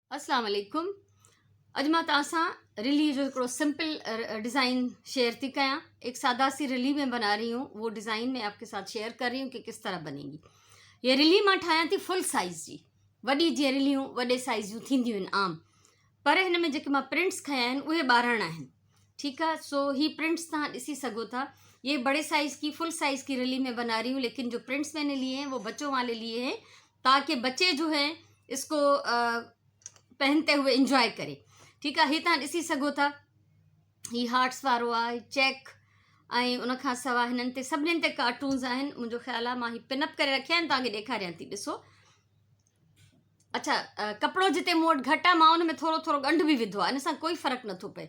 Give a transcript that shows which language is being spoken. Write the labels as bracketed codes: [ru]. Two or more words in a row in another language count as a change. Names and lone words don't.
[ar] السلام علیکم. [sd] अॼु मां तव्हां सां रिली जो हिकिड़ो [en] simple design share [sd] थी कयां। [ur] ایک سادہ سی رلی میں بنا رہی ہوں، وہ ڈیزائن میں آپ کے ساتھ شیئر کر رہی ہوں کہ کس طرح بنے گی. [sd] ये रिली मां ठाहियां थी [en] full size [sd] जी। वॾी जीअं रिलियूं वॾे साइज़ जूं थींदियूं आहिनि आम, पर हिन में जेके मां प्रिंट्स खया आहिनि उहे 12 आहिनि। ठीकु आहे। सो ही प्रिंट्स तव्हां ॾिसी सघो था। [ur] یہ بڑے سائز کی [en] full size [ur] کی رلی میں بنا رہی ہوں، لیکن جو پرنٹس میں نے لیے ہیں وہ بچوں والے لیے ہیں، تاکہ بچے جو ہیں اس کو پہنتے ہوئے انجوائے کرے. [sd] ठीकु आहे। ही तव्हां ॾिसी सघो था, ही हार्ट्स वारो आहे, चेक ऐं उन खां सवाइ हिननि ते सभिनीनि ते कार्टून्स आहिनि। मुंहिंजो ख़्यालु आहे मां ही पिनअप करे रखिया आहिनि, तव्हांखे ॾेखारियां थी। ॾिसो, अच्छा, कपिड़ो जिते मूं वटि घटि आहे मां उन में थोरो थोरो ॻंढ बि विधो आहे, इन सां कोई फ़र्क़ु नथो पए।